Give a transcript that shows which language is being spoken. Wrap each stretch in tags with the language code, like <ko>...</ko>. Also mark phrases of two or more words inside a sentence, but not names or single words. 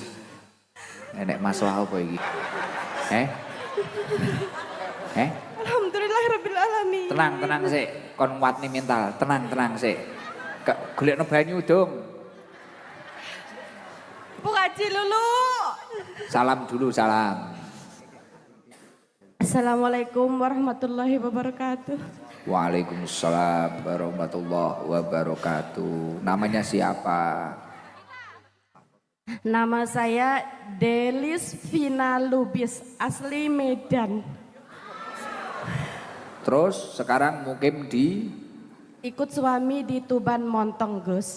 <jv>Enek masalah apa iki?</jv> <ar>الحمد لله رب العالمين.</ar> <jv>Tenang sik, kon kuatne mental. Tenang sik. Golekno banyu dong.</jv> <id>Bu Haji Lulu. Salam dulu, salam.</id> <ar>السلام عليكم ورحمة الله وبركاته. وعليكم السلام ورحمة الله وبركاته.</ar> <id>Namanya siapa? Nama saya Delis Vina Lubis, asli Medan. Terus sekarang mukim di Ikut suami di Tuban Montong, Gus.</id>